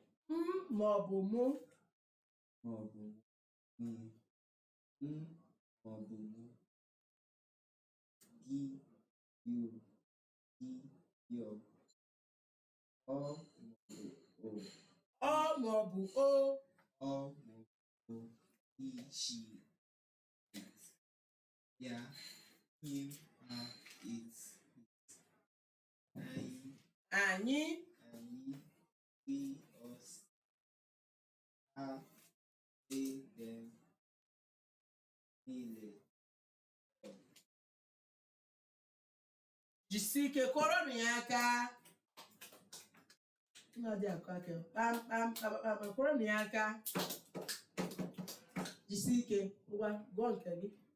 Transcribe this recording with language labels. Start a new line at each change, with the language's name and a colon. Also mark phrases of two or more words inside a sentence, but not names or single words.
Igbo: maọbụ mụ. maọbụ maọbụ mụ. Gị,
English: you, he, your.
Igbo: Ọ maọbụ o. Ọ maọbụ o.
English: He, she, it. Ya, him, her, it.
Igbo: Anyị.
English: We, us. Ha, they, them.
Igbo: Niile. Jisie ike kụọrọnụ ya aka. Dị akụ aka kpamkpam kụọrọnụ ya aka. Jisie ike ngwa gụọ nke gị.